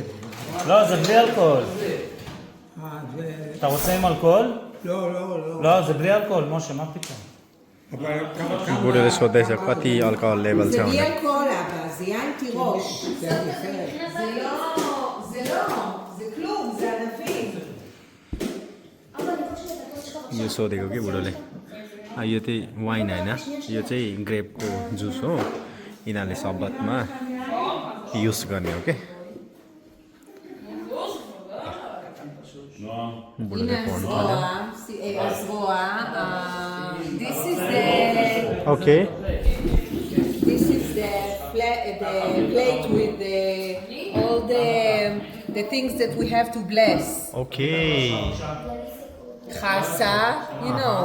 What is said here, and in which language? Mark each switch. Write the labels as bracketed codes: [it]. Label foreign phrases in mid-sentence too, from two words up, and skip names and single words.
[he] לא, זה בלי אלכוהול. זה... אתה רוצה עם אלכוהול? לא, לא, לא. לא, זה בלי אלכוהול, משה, מה פתאום? אבל כמה... [ne] बुढोले सोध्दैछ कति [en] alcohol level [ne] छ [he] זה בלי [ne] भनेर [he] אלכוהול, אבא, זה יין תירוש. זה בסדר. זה כלום, זה ענבים. [ne] यो सोधेको कि बुढोले यो चाहिँ वाइन होइन यो चाहिँ ग्रेपको जुस हो यिनीहरूले सबतमा युज गर्ने हो के बुढोले पढ्नु थाल्यो [he] הזרוע, [en] this is ओके the plate with all the things that we have to bless. ओके Chasa, you know.